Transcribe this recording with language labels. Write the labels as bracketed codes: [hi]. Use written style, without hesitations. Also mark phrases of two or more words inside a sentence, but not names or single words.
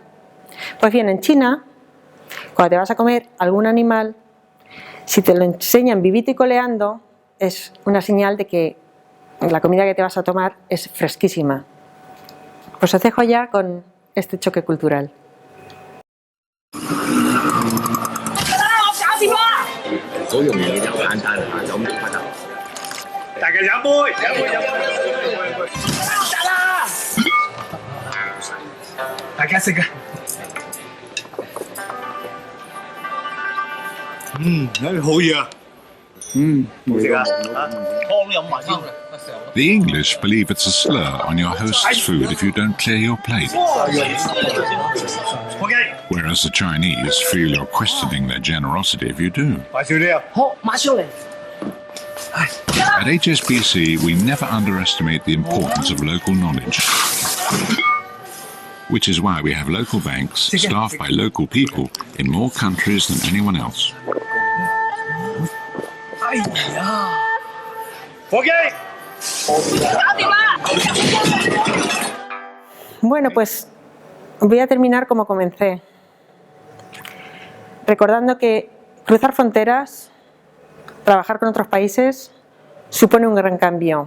[es] Pues bien, en China, cuando te vas a comer algún animal, si te lo enseñan vivito y coleando, es una señal de que la comida que te vas a tomar es fresquísima. Pues os dejo ya con este choque cultural. [yue] 好容易就簡單啊，就咁拍得。大家飲杯，飲杯，飲杯。得啦！大家食啊！好嘢啊！好食啊！湯飲埋先。 [en] The English believe it's a slur on your host's food if you don't clear your plate, whereas the Chinese feel you're questioning their generosity if you do. [yue] 快少啲啊！好，馬上嚟。 [en] At HSBC, we never underestimate the importance of local knowledge, which is why we have local banks staffed by local people in more countries than anyone else. [yue] 哎呀！伙計。 [es] Bueno, pues voy a terminar como comencé, recordando que cruzar fronteras, trabajar con otros países, supone un gran cambio.